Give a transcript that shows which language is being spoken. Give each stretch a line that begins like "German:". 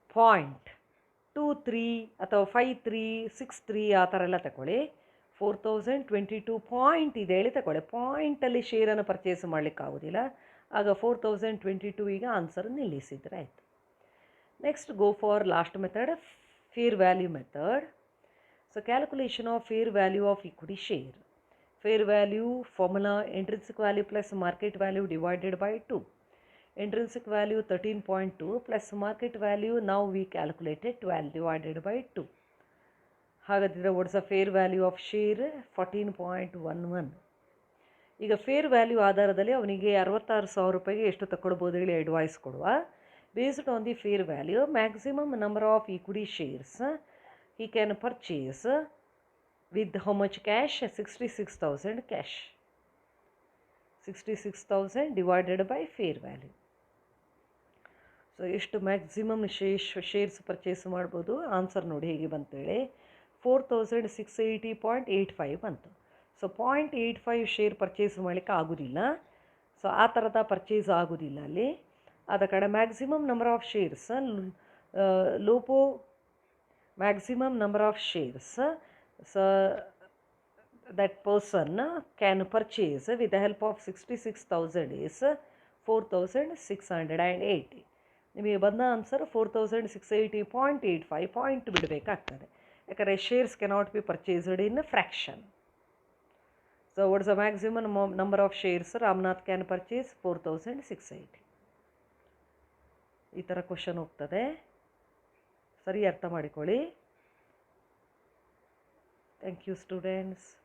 Kannada: 4,022.23 ಅಥವಾ 5363 ಆ ಥರ ಎಲ್ಲ ತಗೊಳ್ಳಿ. 4,022 ಪಾಯಿಂಟ್ ಇದೆ ಹೇಳಿ ತಗೊಳ್ಳಿ. ಪಾಯಿಂಟಲ್ಲಿ ಶೇರನ್ನು ಪರ್ಚೇಸ್ ಮಾಡಲಿಕ್ಕೆ ಆಗೋದಿಲ್ಲ. ಆಗ 4,022 ಈಗ ಆನ್ಸರ್ ನಿಲ್ಲಿಸಿದರೆ ಆಯಿತು.
English: Next go for last method, fair value method. So calculation of fair value of equity share. Fair value formula intrinsic value plus market value divided by 2. Intrinsic value 13.2 plus market value now we calculated 12 divided by 2. ಹಾಗಾದರೆ what's the fair value of share? 14.11.
Kannada: ಈಗ fair value ಆಧಾರದಲ್ಲಿ ಅವನಿಗೆ 66,000 ರೂಪಾಯಿಗೆ ಎಷ್ಟು ತಗೊಳ್ಬೋದು ಹೇಳಿ advice ಕೊಡುವ.
English: Based on the fair value maximum number of equity shares he can purchase with how much cash? 66,000 cash. 66,000 divided by fair value.
Kannada: So ಎಷ್ಟು maximum shares purchase ಮಾಡ್ಬೋದು? ಆನ್ಸರ್ ನೋಡಿ ಹೇಗೆ ಬಂತೇಳಿ 4,680.85 ಬಂತು. ಸೊ 0.85 ಶೇರ್ ಪರ್ಚೇಸ್ ಮಾಡಲಿಕ್ಕೆ ಆಗೋದಿಲ್ಲ. So ಆ ಥರದ purchase ಆಗೋದಿಲ್ಲ ಅಲ್ಲಿ. ಆದ ಕಡೆ
English: Maximum number of shares ಲೋಪೋ maximum number of shares so that person can purchase with the help of 66,000 is 4,680.
Kannada: ನಿಮಗೆ ಬಂದ ಆನ್ಸರ್ 4,680.85 ಪಾಯಿಂಟ್ ಬಿಡಬೇಕಾಗ್ತದೆ, ಯಾಕಂದರೆ
English: Shares cannot be purchased in fraction. So what's the maximum number of shares Ramnath can purchase?
Kannada: 4,680. ಈ ಥರ question ಹೋಗ್ತದೆ, ಸರಿ ಅರ್ಥ ಮಾಡಿಕೊಳ್ಳಿ.
English: Thank you students.